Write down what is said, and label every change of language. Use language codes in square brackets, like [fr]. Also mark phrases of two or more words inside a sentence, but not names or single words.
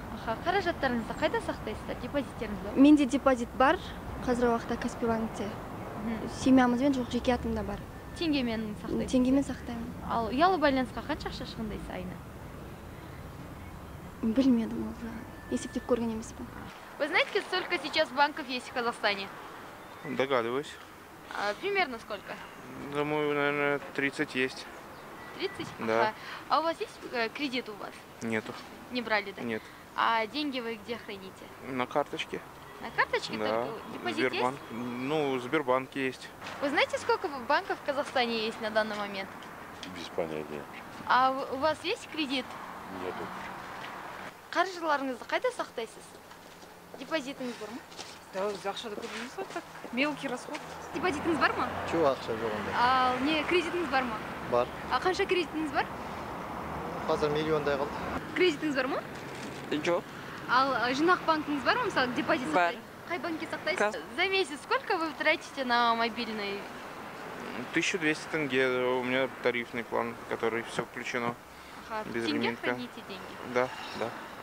[kk] Аха, қаражаттарыңызды қайда сақтайсыздар? Депозиттеріңіз бар ма? Менде депозит бар, қазір уақытта Каспий банкте. Семьямызбен жоқ, жеке атымда бар. Теңгемен сақтайсыз? Теңгемен сақтаймын. Ал ұялы байланысқа қанша ақша шығындайсыз айына? Білмедім ол жағын. Есептеп көрген емеспін. [ru] Вы знаете, сколько сейчас банков есть в Казахстане? Догадываюсь. Примерно сколько? Думаю, наверное, 30 есть. 30? Да. Ага. А у вас есть кредит у вас? Нету. Не брали, да? Нет. А деньги вы где храните? На карточке? На карточке Да. только? Депозит Сбербанк. Ну, Сбербанк есть. есть? Вы знаете, сколько банков в Казахстане есть на данный момент? Без понятия. А у вас есть кредит? Нету. [kk] Қаржыларыңызды қайда сақтайсыз? Депозитіңіз бар ма? Ақшада көрдіңіз ғой, так. [ru] Мелкий расход. [kk] Депозитіңіз бар ма? Жоқ, ақша жоқ онда. Ал не кредитіңіз бар ма? Бар. А қанша кредитіңіз бар? Қазір миллиондай қалды. Кредитіңіз бар ма? Жоқ. Ал жинақ банкіңіз бар ма? Мысалы, депозит Бар. Қай банкке сақтайсыз? [ru] За месяц сколько вы тратите на мобильный? 1200 тенге. У меня тарифный план, который все включено. Ага, Без тенге лимитка. храните деньги? Да.